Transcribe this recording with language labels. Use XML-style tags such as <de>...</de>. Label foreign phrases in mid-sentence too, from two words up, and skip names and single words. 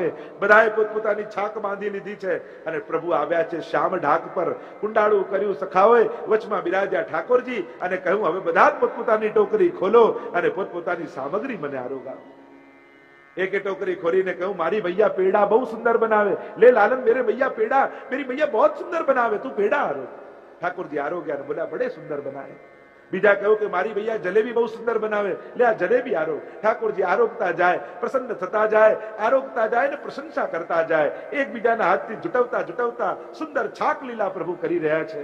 <gu>બધાએ પોતપોતાની છાક બાંધી લીધી છે અને પ્રભુ આવ્યા છે શ્યામ ઢાક પર. કુંડાળું કર્યું સખાઓએ, વચમાં બિરાજ્યા ઠાકોરજી અને કહ્યું હવે બધા જ પોતપોતાની ટોકરી ખોલો અને પોતપોતાની સામગ્રી મને આરોગાવો. એક ટોકરી ખોલીને કહ્યું મારી ભૈયા પેડા બહુ સુંદર બનાવે, લે લાલન</gu> <hi>मेरे भैया पेड़ा, मेरी भैया बहुत सुंदर बनावे, तू पेड़ा आरोग.</hi> <gu>ઠાકોરજી આરોગ્ય અને બોલ્યા</gu> <hi>बड़े सुंदर बनावे.</hi> <gu>બીજા કહ્યું કે મારી ભૈયા જલેબી બહુ સુંદર બનાવે, લે આ જલેબી આરોગ. ઠાકોરજી આરોગતા જાય, પ્રસન્ન થતા જાય, આરોગતા જાય ને પ્રશંસા કરતા જાય. એકબીજાના હાથથી જુટવતા જુટવતા સુંદર છાક લીલા પ્રભુ કરી રહ્યા છે.</gu>